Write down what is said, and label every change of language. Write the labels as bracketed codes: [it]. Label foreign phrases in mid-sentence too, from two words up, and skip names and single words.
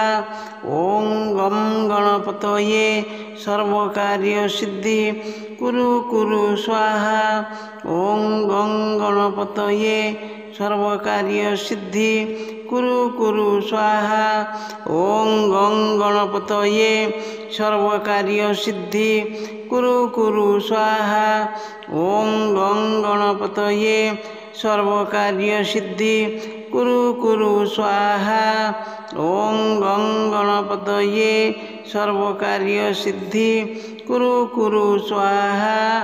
[sa] ॐ गं गणपतये सर्वकार्यसिद्धि कुरु कुरु स्वाहा। ॐ गं गणपतये सर्वकार्यसिद्धि কুরু কুরু স্বাহা। ওং গং গণপতয়ে সর্বকার্য সিদ্ধি কুরু কুরু স্বাহা। ওং গং গণপতয়ে সর্বকার্য সিদ্ধি কুরু কুরু স্বাহা। ওং গং গণপতয়ে সর্বকার্য সিদ্ধি কুরু কুরু স্বাহা।